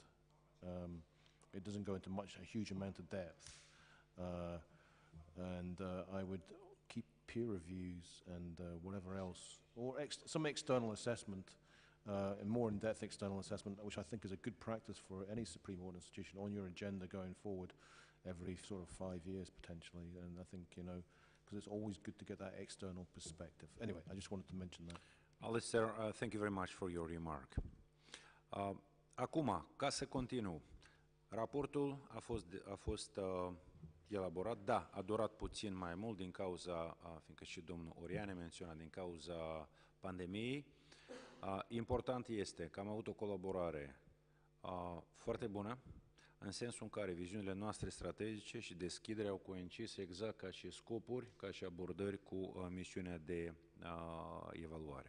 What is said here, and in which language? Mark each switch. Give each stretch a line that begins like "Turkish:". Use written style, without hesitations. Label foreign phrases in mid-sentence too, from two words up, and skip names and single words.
English: It doesn't go into a huge amount of depth, and I would keep peer reviews and whatever else, or some external assessment, a more in-depth external assessment, which I think is a good practice for any Supreme Court institution on your agenda going forward every sort of 5 years potentially. And I think, because it's always good to get that external perspective. Anyway, I just wanted to mention that. Alistair, thank you very much for your remark.
Romanian: Acum, ca să continu, raportul a fost elaborat, da, a durat puțin mai mult din cauza, fiindcă și domnul Oriane menționa, din cauza pandemiei. Important este că am avut o colaborare foarte bună, în sensul în care viziunile noastre strategice și deschiderea au coincis exact ca și scopuri, ca și abordări cu misiunea de evaluare.